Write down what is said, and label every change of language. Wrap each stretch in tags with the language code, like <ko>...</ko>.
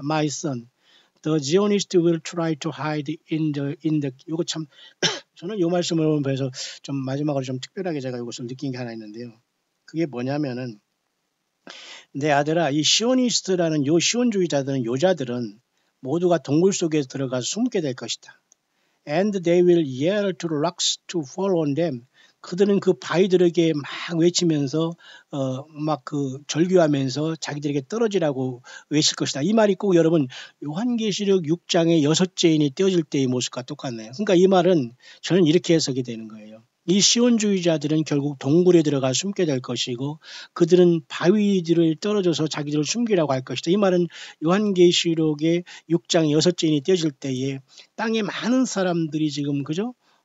<en>My son, the Zionist will try to hide in the</en> <ko>이거 참 저는 이 말씀을 보면서 좀 마지막으로 좀 특별하게 제가 이것을 느낀 게 하나 있는데요. 그게 뭐냐면은 내 아들아 이 시오니스트라는 요 시온주의자들은 요자들은 모두가 동굴 속에 들어가서 숨게 될 것이다.</ko> <en>And they will yell to the rocks to fall on them.</en> <ko>그들은 그 바위들에게 막 외치면서 막 절규하면서 자기들에게 떨어지라고 외칠 것이다. 이 말이 꼭 여러분 요한계시록 6장의 6죄인이 떼어질 때의 모습과 똑같네요. 그러니까 이 말은 저는 이렇게 해석이 되는 거예요. 이 시온주의자들은 결국 동굴에 들어가 숨게 될 것이고 그들은 바위들을 떨어져서 자기들을 숨기라고 할 것이다. 이 말은 요한계시록의 6장 6죄인이 떼어질 때에 땅에 많은 사람들이 지금 그죠?</ko>